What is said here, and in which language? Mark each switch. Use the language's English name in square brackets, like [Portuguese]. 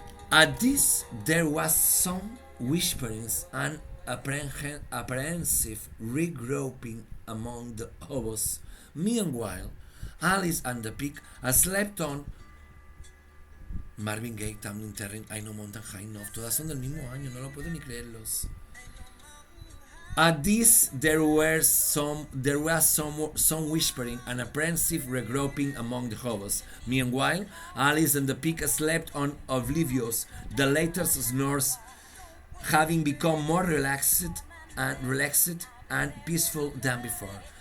[English] At this there was some whisperings and apprehensive regrouping among the hobos. Meanwhile, Alice and the pig slept on. [Spanish] Marvin Gaye, Tamlin Terry, I Know Mountain High Enough, todas son del mismo año, no lo puedo ni creerlos. [English] At this there was some whispering and apprehensive regrouping among the hobos. Meanwhile, Alice and the pig slept on oblivious, the latter's snores having become more relaxed and peaceful than before.